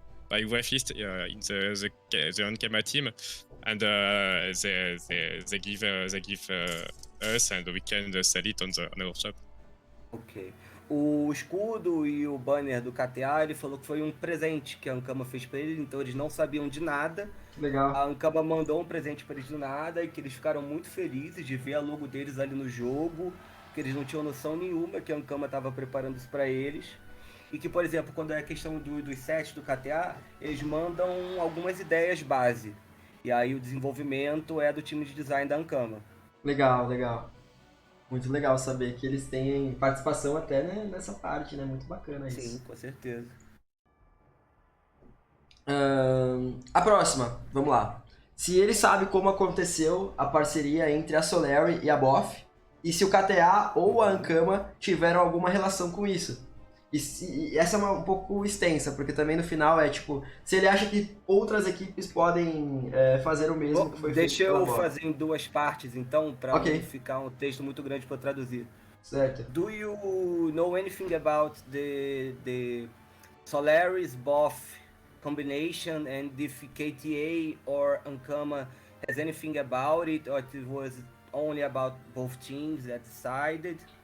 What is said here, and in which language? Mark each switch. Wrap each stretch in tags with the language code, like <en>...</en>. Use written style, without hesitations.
<en>by graphist in the on-camera team, and they give us, and we can sell it on our shop. Ok.</en> <pt>O escudo e o banner do KTA, ele falou que foi um presente que a Ankama fez pra eles, então eles não sabiam de nada. Legal. A Ankama mandou um presente pra eles do nada e que eles ficaram muito felizes de ver a logo deles ali no jogo, que eles não tinham noção nenhuma que a Ankama estava preparando isso pra eles. E que, por exemplo, quando é a questão dos sets do KTA, eles mandam algumas ideias base. E aí o desenvolvimento é do time de design da Ankama. Legal, legal. Muito legal saber que eles têm participação até, né, nessa parte, né? Muito bacana isso. Sim, com certeza. A próxima, vamos lá. Se ele sabe como aconteceu a parceria entre a Solary e a BOF, e se o KTA ou a Ankama tiveram alguma relação com isso. E essa é um pouco extensa, porque também no final é tipo, se ele acha que outras equipes podem fazer o mesmo que foi feito Deixa pela eu BOF. fazer em duas partes, então, para Ok. não ficar um texto muito grande para traduzir. Certo.</pt> <en>Do you know anything about the Solaris BOF combination, and if KTA or Ankama has anything about it, or it was only about both teams that decided?</en>